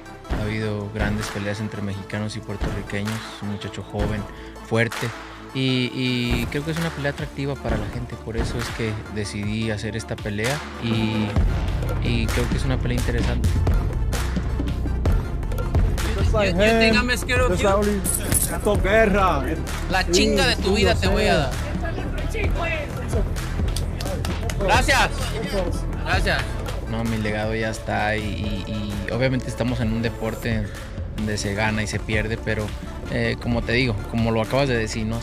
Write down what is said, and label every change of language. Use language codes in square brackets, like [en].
[es] Ha habido grandes peleas entre mexicanos y puertorriqueños, un muchacho joven, fuerte, y creo que es una pelea atractiva para la gente, por eso es que decidí hacer esta pelea y creo que es una pelea interesante. [en] You think I'm scared of you? [es] Guerra. La chinga de tu vida te voy a dar. Gracias. Gracias. No, mi legado ya está y obviamente estamos en un deporte donde se gana y se pierde, pero como te digo, como lo acabas de decir, ¿no?